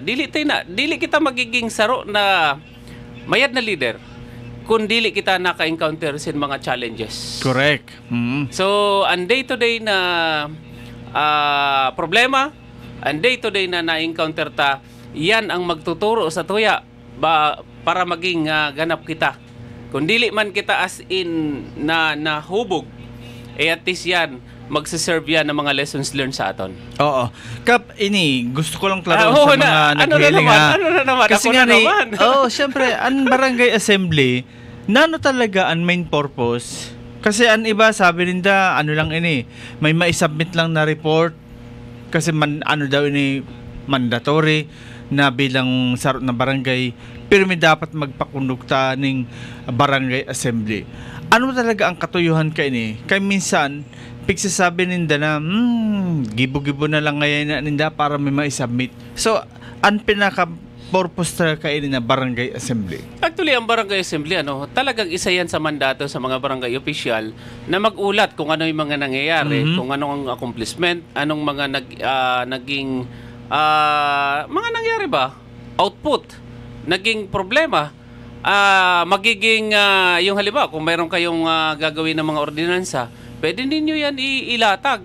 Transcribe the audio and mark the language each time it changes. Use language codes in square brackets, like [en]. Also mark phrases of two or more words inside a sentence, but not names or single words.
[bik] Dili kita magiging saro na mayad na leader kung dili kita naka-encounter sa mga challenges. [en] Correct. [bik] So, ang day-to-day na problema, ang day-to-day na na-encounter ta, yan ang magtuturo sa tuya para maging ganap kita. Kung dili man kita [en] as in [bik] na hubog, at least yan, magsiserve yan ng mga [en] lessons learned [bik] sa aton. [tl] Oo. [bik] Kap, gusto ko lang klaro sa mga naghiling [tl] Ano na naman? [bik] Kasi nga syempre, ang barangay assembly, nano talaga ang [en] main purpose? [tl] Kasi ang iba, sabi nila, may maisubmit lang na report. [bik] Kasi mandatory na bilang sarot na barangay, pero may dapat magpakundukta ng barangay assembly. Ano talaga ang katuyuhan kay minsan, pigsasabi ninda na, gibo-gibo na lang ngayon na ninda para may maisubmit. [tl] So, ang pinaka-purpose talaga na barangay assembly. Actually, ang barangay assembly, talagang isa yan sa mandato sa mga barangay official na mag-ulat kung ano yung mga nangyayari, kung anong accomplishment, anong mga naging mga nangyari ba? Output, naging problema, magiging, yung halimbawa, kung mayroon kayong gagawin ng mga ordinansa, pwede ninyo yan ilatag.